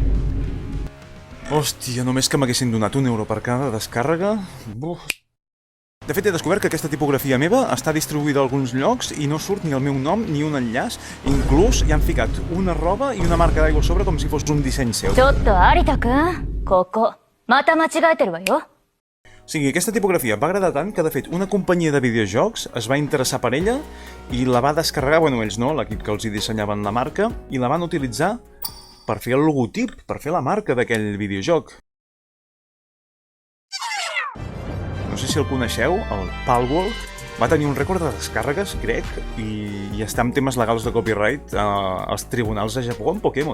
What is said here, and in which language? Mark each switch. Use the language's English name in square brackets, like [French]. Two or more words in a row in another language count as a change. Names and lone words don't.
[Catalan] Hòstia, només que m'haguessin donat €1 per cada descàrrega? De fet, he descobert que aquesta tipografia meva està distribuïda a alguns llocs i no surt ni el meu nom ni un enllaç. Inclús hi han ficat una roba i una marca d'aigua a sobre com si fos un disseny seu. [Japanese] ちょっと有田くん、ここ、また間違えてるわよ。 [Catalan] O sigui, aquesta tipografia va agradar tant que, de fet, una companyia de videojocs es va interessar per ella i la va descarregar, bueno, ells no, l'equip que els hi dissenyaven la marca, i la van utilitzar per fer el logotip, per fer la marca d'aquell videojoc. No sé si el coneixeu, el Palworld va tenir un rècord de descàrregues grec i està amb temes legals de copyright als tribunals de Japó en Pokémon.